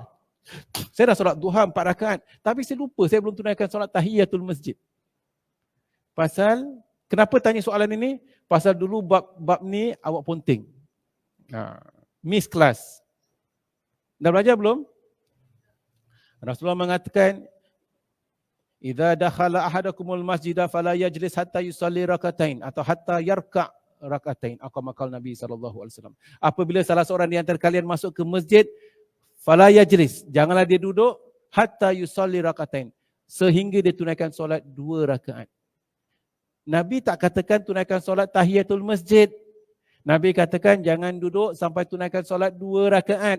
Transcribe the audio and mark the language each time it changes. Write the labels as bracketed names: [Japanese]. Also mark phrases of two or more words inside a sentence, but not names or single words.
[Malay] Saya dah solat duha 4 rakaat, tapi saya lupa saya belum tunaikan solat Tahiyatul Masjid. Pasal, kenapa tanya soalan ini? Pasal dulu bab ni awak ponting. Miss kelas. Dah belajar belum? Rasulullah mengatakan, [Arabic] إذا دخل أحدكم المسجد فلا يجلس حتى يصلي ركعتين atau حتى يركع ركعتين. Aqamakal Nabi SAW. [Malay] Apabila salah seorang di antara kalian masuk ke masjid, [Arabic] فلا يجلس, [Malay] janganlah dia duduk [Arabic] حتى يصلي ركعتين, [Malay] sehingga dia tunaikan solat 2 rakaat. Nabi tak katakan tunaikan solat Tahiyatul Masjid. Nabi katakan jangan duduk sampai tunaikan solat 2 rakaat.